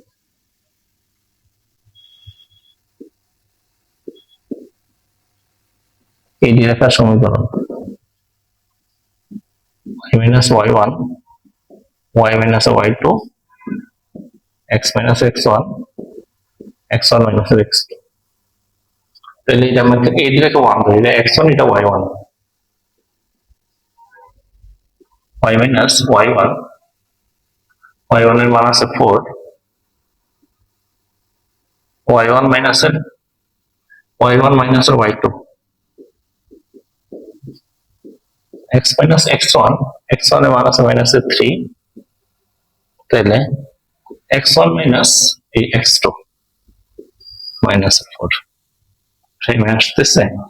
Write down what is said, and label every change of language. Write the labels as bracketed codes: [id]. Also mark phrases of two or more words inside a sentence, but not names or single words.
[bn] এডি রেখার সমীকরণ [en] y minus y1, y minus y2, x minus x1 x1 minus x2 [bn] তাহলে এটা আমাকে এই দিকে 1 ধরে এটা x1 এটা y1 [en] y minus y1 [bn] y1 এর মান আছে 4 [en] y1 minus y2 x minus x1 x1 [bn] এর মান আছে minus 3 তাহলে x1 minus এই x2 minus 4 সেই মান আসতেছে